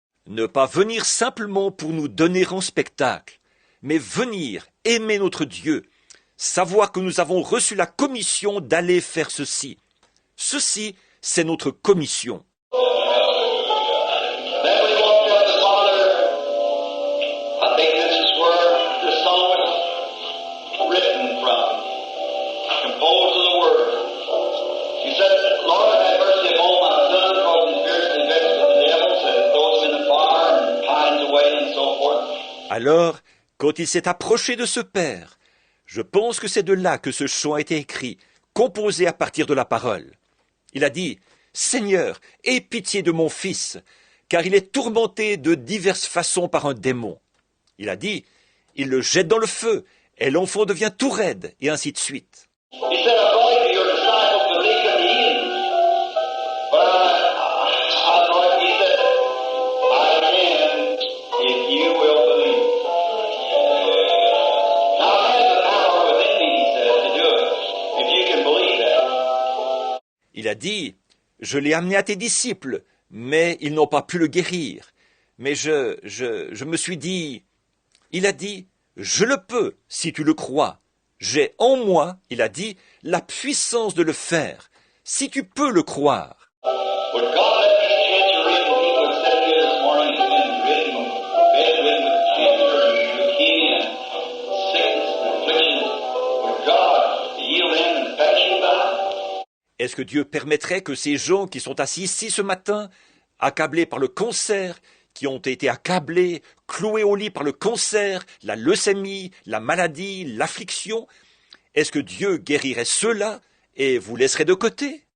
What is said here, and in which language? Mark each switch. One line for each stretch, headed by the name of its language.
French: Ne pas venir simplement pour nous donner en spectacle, mais venir aimer notre Dieu, savoir que nous avons reçu la commission d'aller faire ceci. Ceci, c'est notre commission.
English: Then we walked up the Father. I think this is where the song was written from, composed of the Word. He said, Lord, have mercy upon my son, because he's fiercely vexed with the devil, so he throws him in the fire and pines away and so forth.
French: Alors, quand il s'est approché de ce Père, je pense que c'est de là que ce chant a été écrit, composé à partir de la parole. Il a dit, « Seigneur, aie pitié de mon fils, car il est tourmenté de diverses façons par un démon. » Il a dit, « Il le jette dans le feu, et l'enfant devient tout raide, et ainsi de suite. »
English: He said, I brought him to your disciples, but they couldn't heal him. But I brought him, he said, I can if you will believe. Now I have the power within me, he said, to do it, if you can believe that.
French: Il a dit, « Je l'ai amené à tes disciples, mais ils n'ont pas pu le guérir. Mais je me suis dit... » Il a dit, « Je le peux, si tu le crois. J'ai en moi, il a dit, la puissance de le faire, si tu peux le croire.
English: Would God let these cancer-ridden people that sat here this morning has been bedridden with cancer and leukemia and sickness and afflictions, would God heal them and pass you by?
French: Est-ce que Dieu permettrait que ces gens qui sont assis ici ce matin, accablés par le cancer, qui ont été accablés, cloués au lit par le cancer, la leucémie, la maladie, l'affliction, est-ce que Dieu guérirait ceux-là et vous laisserait de côté?